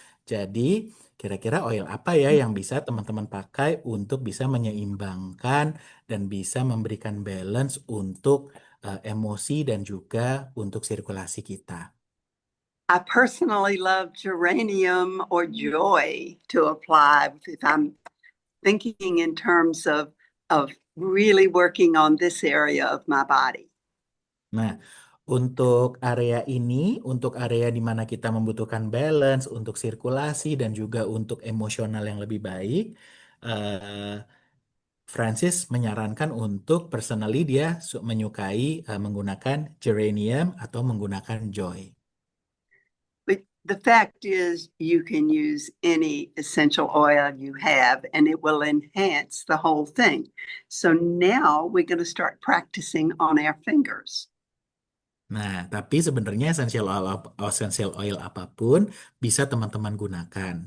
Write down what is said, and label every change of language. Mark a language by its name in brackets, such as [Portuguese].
[Indonesian] Jadi, kira-kira oil apa ya yang bisa teman-teman pakai untuk bisa menyeimbangkan dan bisa memberikan balance untuk emosi dan juga untuk sirkulasi kita. [English] I personally love geranium or joy to apply if I'm thinking in terms of really working on this area of my body. [Indonesian] Nah, untuk area ini, untuk area di mana kita membutuhkan balance, untuk sirkulasi, dan juga untuk emosional yang lebih baik, eh, Francis menyarankan untuk personally dia menyukai menggunakan geranium atau menggunakan joy. [English] But the fact is, you can use any essential oil you have and it will enhance the whole thing. So now we're going to start practicing on our fingers. [Indonesian] Nah, tapi sebenarnya essential oil apapun bisa teman-teman gunakan.